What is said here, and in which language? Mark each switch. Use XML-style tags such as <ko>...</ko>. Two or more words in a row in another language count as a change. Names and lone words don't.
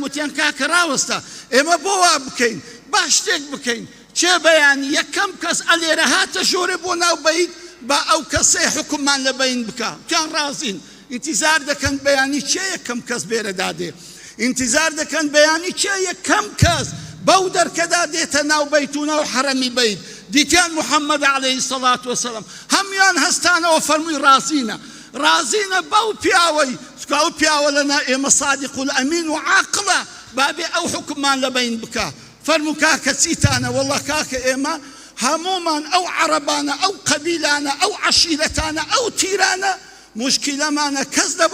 <ckb>وتیان کاکە ڕاوەستە ئێمە بۆ وا بکەین با شتێک بکەین چێ بەیانی یەکەم کەس ئەلێرە هاتە ژۆرێ بۆ ناو بەیت با ئەو کەسێ حکوممان لە بەین بکە تیان ڕازین ئینتیزار دەکەن بەیانی چێ یەکەم کەس بێرە دادێ ئینتیزار دەکەن بەیانی چێ یەکەم کەس بەو دەرکەدا دێتە ناو بەیت و ناو حەرەمی بەیت دیتیان محەممەد</ckb> <ar>عليه الصلاة والسلام</ar> <ckb>هەمیان هەستانەوە فەرمووی ڕازینە بەو پیاوەی چکە ئەو پیاوە لەنا ئێمە</ckb> <ar>صادق الئەمین</ar> <ckb>و عاقڵە بابێ ئەو حکوممان لە بەین بکە فەرموو کاکە چیتانە وەڵڵا کاکە ئێمە هەمومان ئەو عەرەبانە ئەو قەبیلانە ئەو عەشیرەتانە ئەو تیرانە مشکلەمانە کەس لە</ckb>